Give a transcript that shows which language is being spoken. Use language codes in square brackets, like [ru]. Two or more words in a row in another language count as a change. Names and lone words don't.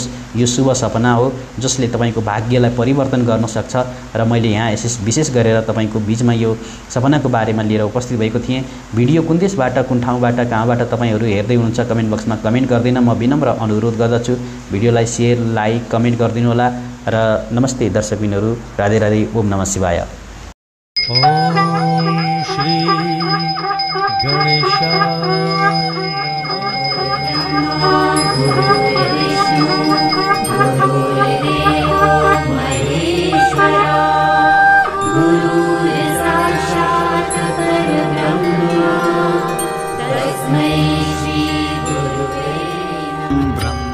[ne] यो शुभ सपना हो जसले तपाईको भाग्यलाई परिवर्तन गर्न सक्छ र मैले यहाँ विशेष गरेर तपाईको बीचमा यो सपनाको बारेमा लिएर उपस्थित भएको थिएँ। भिडियो कुन देशबाट, कुन ठाउँबाट, कहाँबाट तपाईहरू हेर्दै हुनुहुन्छ कमेन्ट बक्समा कमेन्ट गर्दिन म विनम्र अनुरोध गर्दछु। भिडियोलाई सेयर, लाइक, कमेन्ट गरिदिनु होला र नमस्ते दर्शकबिनहरू, [sa] राधे राधे, ओम नमः शिवाय। ओम श्री गणेशाय गुरुर्विष्णु गुरुर्देवो महेश्वरा गुरुर्साक्षात् परब्रह्म तस्मै श्री गुरुवे नमः।